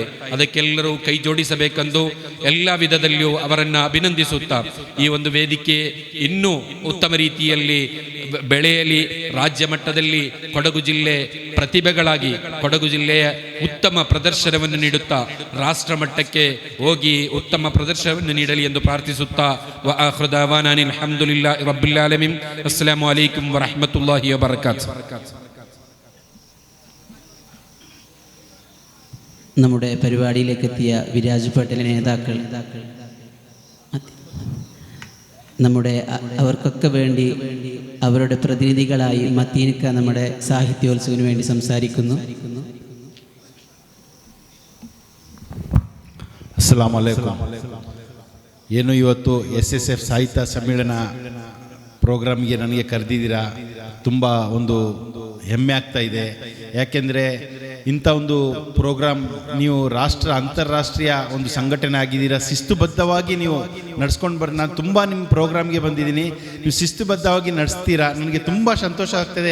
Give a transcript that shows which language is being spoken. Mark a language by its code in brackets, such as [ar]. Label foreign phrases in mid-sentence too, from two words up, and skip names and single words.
[kn] ಅದಕ್ಕೆಲ್ಲರೂ ಕೈ ಜೋಡಿಸಬೇಕೆಂದು ಎಲ್ಲ ವಿಧದಲ್ಲಿಯೂ ಅವರನ್ನು ಅಭಿನಂದಿಸುತ್ತಾ, ಈ ಒಂದು ವೇದಿಕೆ ಇನ್ನೂ ಉತ್ತಮ ರೀತಿಯಲ್ಲಿ ಬೆಳೆಯಲಿ, ರಾಜ್ಯ ಮಟ್ಟದಲ್ಲಿ ಕೊಡಗು ಜಿಲ್ಲೆ ಪ್ರತಿಭೆಗಳಾಗಿ ಕೊಡಗು ಜಿಲ್ಲೆಯ ಉತ್ತಮ ಪ್ರದರ್ಶನವನ್ನು ನೀಡುತ್ತಾ ರಾಷ್ಟ್ರ ಮಟ್ಟಕ್ಕೆ ಹೋಗಿ ಉತ್ತಮ ಪ್ರದರ್ಶನವನ್ನು ನೀಡಲಿ ಎಂದು ಪ್ರಾರ್ಥಿಸುತ್ತಾ, [ar] وآخر دعوانا الحمد لله رب العالمين. السلام عليكم ورحمة الله وبركاته. [ml] നമ്മുടെ പരിപാടിയിലേക്ക് എത്തിയ വിരാജ് പട്ടേൽ നേതാക്കൾ, അവർക്കൊക്കെ വേണ്ടി അവരുടെ പ്രതിനിധികളായി മത്തീനിക്ക നമ്മുടെ സാഹിത്യോത്സവത്തിന് വേണ്ടി സംസാരിക്കുന്നു. [ar] السلام عليكم. [kn] ಏನು ಇವತ್ತು SSF ಸಾಹಿತ್ಯ ಸಮ್ಮೇಳನ ಪ್ರೋಗ್ರಾಮ್ಗೆ ನನಗೆ ಕರೆದಿದ್ದೀರಾ, ತುಂಬ ಒಂದು ಹೆಮ್ಮೆ ಆಗ್ತಾ ಇದೆ. ಯಾಕೆಂದರೆ ಇಂಥ ಒಂದು ಪ್ರೋಗ್ರಾಮ್ ನೀವು ಅಂತಾರಾಷ್ಟ್ರೀಯ ಒಂದು ಸಂಘಟನೆ ಆಗಿದ್ದೀರಾ, ಶಿಸ್ತುಬದ್ಧವಾಗಿ ನೀವು ನಡ್ಸ್ಕೊಂಡು ನಾನು ತುಂಬ ನಿಮ್ಮ ಪ್ರೋಗ್ರಾಮ್ಗೆ ಬಂದಿದ್ದೀನಿ, ನೀವು ಶಿಸ್ತುಬದ್ಧವಾಗಿ ನಡೆಸ್ತೀರಾ, ನನಗೆ ತುಂಬ ಸಂತೋಷ ಆಗ್ತದೆ.